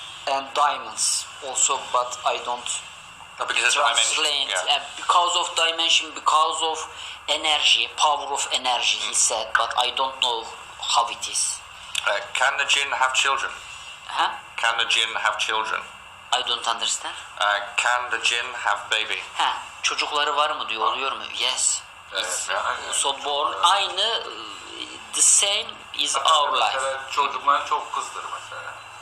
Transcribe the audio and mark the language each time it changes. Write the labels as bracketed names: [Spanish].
[English] and diamonds also, but I don't Because it's translate. Because of dimension, because of energy, power of energy, he said, but I don't know how it is. Can the jinn have children? Huh? Can the jinn have children? I don't understand. Can the jinn have baby? [Turkish] Ha, çocukları var mı diyor, oluyor mu? [English] Yes. So born [Turkish] aynı, [English] the same is our life. [Turkish] Mesela çocuklar çok kızdır mesela.